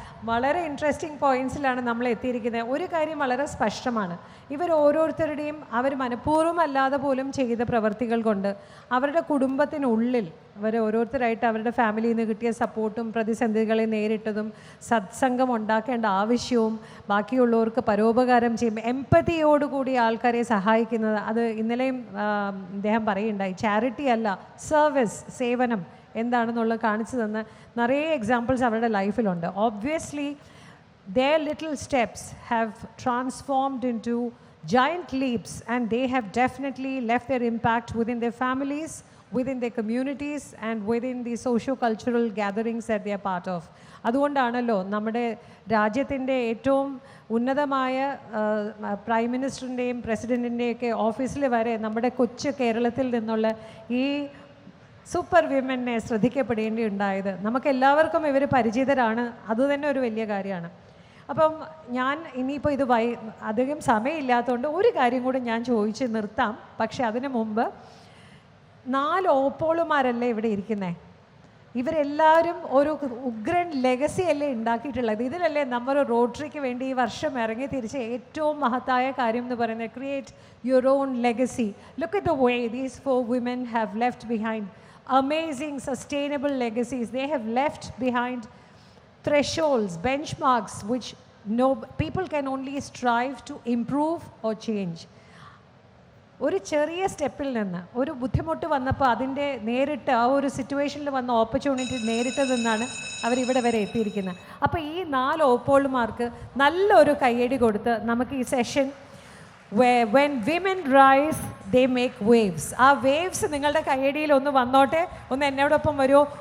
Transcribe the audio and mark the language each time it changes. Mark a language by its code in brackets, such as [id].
[ml] വളരെ ഇൻട്രസ്റ്റിംഗ് പോയിൻറ്റ്സിലാണ് നമ്മൾ എത്തിയിരിക്കുന്നത്. ഒരു കാര്യം വളരെ സ്പഷ്ടമാണ്, ഇവർ ഓരോരുത്തരുടെയും അവർ മനഃപൂർവ്വം അല്ലാതെ പോലും ചെയ്ത പ്രവൃത്തികൾ കൊണ്ട് അവരുടെ കുടുംബത്തിനുള്ളിൽ അവർ ഓരോരുത്തരായിട്ട് അവരുടെ ഫാമിലിയിൽ നിന്ന് കിട്ടിയ സപ്പോർട്ടും പ്രതിസന്ധികളെ നേരിട്ടതും സത്സംഗം ഉണ്ടാക്കേണ്ട ആവശ്യവും ബാക്കിയുള്ളവർക്ക് പരോപകാരം ചെയ്യും, എമ്പതിയോടുകൂടി ആൾക്കാരെ സഹായിക്കുന്നത്, അത് ഇന്നലെയും അദ്ദേഹം പറയുണ്ടായി. ചാരിറ്റി അല്ല, സർവീസ്, സേവനം എന്താണെന്നുള്ളത് കാണിച്ചു തന്ന നിറയെ എക്സാമ്പിൾസ് അവരുടെ ലൈഫിലുണ്ട്. [en] Obviously their little steps have transformed into giant leaps, and they have definitely left their impact within their families, within their communities, and within the socio-cultural gatherings that they are part of. [ml] അതുകൊണ്ടാണല്ലോ നമ്മുടെ രാജ്യത്തിൻ്റെ ഏറ്റവും ഉന്നതമായ prime മിനിസ്റ്ററിൻ്റെയും പ്രസിഡൻറ്റിൻ്റെയൊക്കെ ഓഫീസിൽ വരെ നമ്മുടെ കൊച്ചു കേരളത്തിൽ നിന്നുള്ള ഈ സൂപ്പർ വിമനെ ശ്രദ്ധിക്കപ്പെടേണ്ടിയുണ്ടായത്. നമുക്കെല്ലാവർക്കും ഇവർ പരിചിതരാണ്, അതുതന്നെ ഒരു വലിയ കാര്യമാണ്. അപ്പം ഞാൻ ഇനിയിപ്പോൾ ഇത് അധികം സമയമില്ലാത്തതുകൊണ്ട് ഒരു കാര്യം കൂടി ഞാൻ ചോദിച്ച് നിർത്താം. പക്ഷെ അതിനു മുമ്പ് 4 ഓപ്പോളുമാരല്ലേ ഇവിടെ ഇരിക്കുന്നത്? ഇവരെല്ലാവരും ഒരു ഉഗ്രൻ ലെഗസി അല്ലേ ഉണ്ടാക്കിയിട്ടുള്ളത്. ഇതിലല്ലേ നമ്മൾ റോട്ടറിക്ക് വേണ്ടി ഈ വർഷം ഇറങ്ങി തിരിച്ച ഏറ്റവും മഹത്തായ കാര്യം എന്ന് പറയുന്നത്, [en] Create your own legacy. Look at the way these 4 women have left behind amazing sustainable legacies. They have left behind thresholds, benchmarks which people can only strive to improve or change. [ml] ഒരു ചെറിയ സ്റ്റെപ്പിൽ നിന്ന് ഒരു ബുദ്ധിമുട്ട് വന്നപ്പോൾ അതിൻ്റെ നേരിട്ട് ആ ഒരു സിറ്റുവേഷനിൽ വന്ന ഓപ്പർച്യൂണിറ്റി നേരിട്ട് നിന്നാണ് അവരിവിടെ വരെ എത്തിയിരിക്കുന്നത്. അപ്പോൾ ഈ 4 ഓപ്പോളുമാർക്ക് നല്ലൊരു കയ്യടി കൊടുത്ത് നമുക്ക് ഈ session [en] when women rise they make waves, [ml] ആ വേവ്സ് നിങ്ങളുടെ കയ്യടിയിൽ ഒന്ന് വന്നോട്ടെ. ഒന്ന് എന്നോടൊപ്പം വരുമോ?